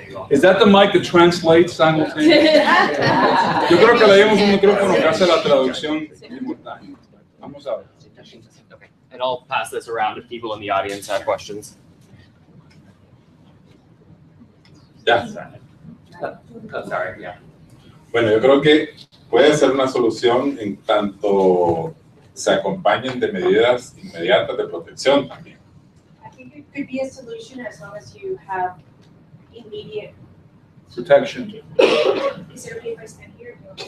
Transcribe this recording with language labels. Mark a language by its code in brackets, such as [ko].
[en] Is that the mic that translates simultaneously? [es] Yo creo que le dimos un micrófono que hace la traducción simultánea. Vamos a ver. [en] Okay. And I'll pass this around if people in the audience have questions. Yeah. Oh, sorry, yeah. [es] Bueno, yo creo que puede ser una solución en tanto se acompañen de medidas inmediatas de protección también. [en] I think it could be a solution as long as you have immediate protection. Is it okay if I stand here?